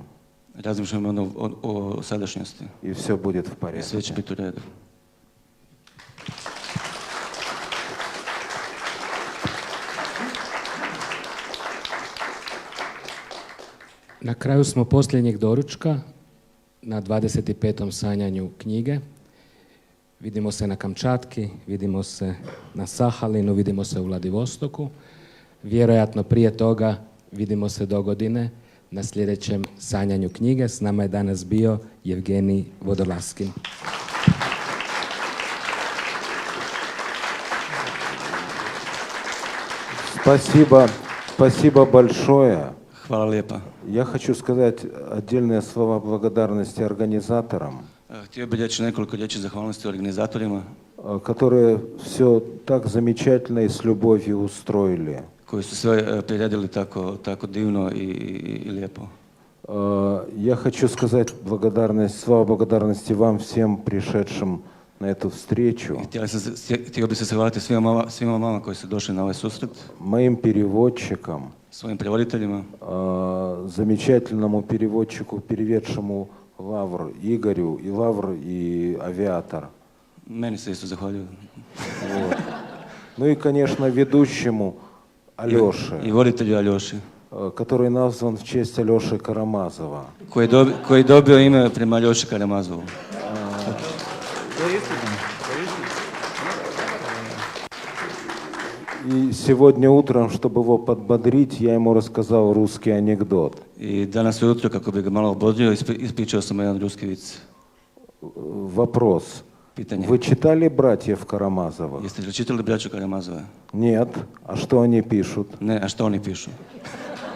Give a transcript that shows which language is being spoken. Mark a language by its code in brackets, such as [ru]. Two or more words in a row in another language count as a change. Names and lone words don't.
[hr] Razmišljamo onda o sadašnjosti [ru] и все будет в [hr] i sve će [ru] порядке. [hr] biti u redu. Na kraju smo posljednjeg doručka na 25. sanjanju knjige. Vidimo se na Kamčatki, vidimo se na Sahalinu, vidimo se u Vladivostoku. Vjerojatno prije toga vidimo se dogodine na sljedećem sanjanju knjige. S nama je danas bio Evgenij Vodolaskin. [ru] Спасибо большое. [hr] Hvala lijepa. [ru] Я хочу сказать отдельные слова благодарности организаторам, [hr] Htio bih reći nekoliko riječi zahvalnosti organizatorima [ru] которые все так замечательно и с любовью устроили. [hr] koji su sve priredili tako divno i lijepo. [ru] Я хочу сказать слова благодарности вам всем пришедшим на эту встречу, [hr] Htio bih se zahvaliti svima vama koji su došli na ovaj susret, [ru] моим переводчикам, [hr] svojim prevoditeljima, [ru] замечательному переводчику, переведшему Лавр Игорю, и Лавр, и Авиатор. [hr] meni se isto zahvaljuju. [ru] Вот. Ну и, конечно, ведущему Алёше, [hr] I voditelju Aljoši, [ru] который назван в честь Алёши Карамазова. [hr] koji je dobio ime prema Aljoši Karamazovu. [ru] И сегодня утром, чтобы его подбодрить, я ему рассказал русский анекдот. [hr] I danas ujutro, kako bi ga malo obodrio, ispričao sam jedan ruski vic. [ru] Вопрос. [hr] Pitanje. [ru] Вы читали «Братьев Карамазовых»? [hr] Jeste li čitali braću Karamazove? [ru] Нет. А что они пишут? [hr] Ne, a što oni pišu?